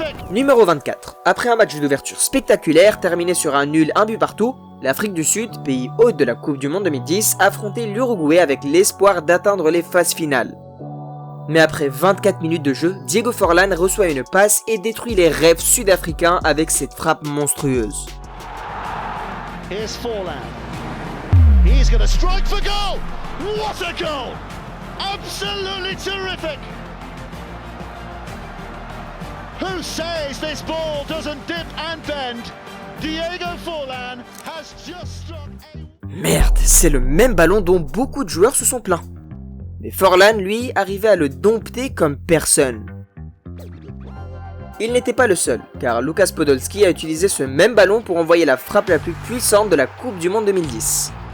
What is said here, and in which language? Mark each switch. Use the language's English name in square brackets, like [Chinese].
[French] Numéro 24. Après un match d'ouverture spectaculaire terminé sur un nul 1 but partout, l'Afrique du Sud, pays hôte de la Coupe du Monde 2010, affrontait l'Uruguay avec l'espoir d'atteindre les phases finales. Mais après 24 minutes de jeu, Diego Forlan reçoit une passe et détruit les rêves sud-africains avec cette frappe monstrueuse. [English] Here's Forlan. He's going to strike for goal. What a goal! Absolutely terrific. Who says this ball doesn't dip and bend? Diego Forlan has just struck. [French] Merde, c'est le même ballon dont beaucoup de joueurs se sont plaints. Mais Forlan, lui, arrivait à le dompter comme personne. Il n'était pas le seul, car Lukas Podolski a utilisé ce même ballon pour envoyer la frappe la plus puissante de la Coupe du Monde 2010.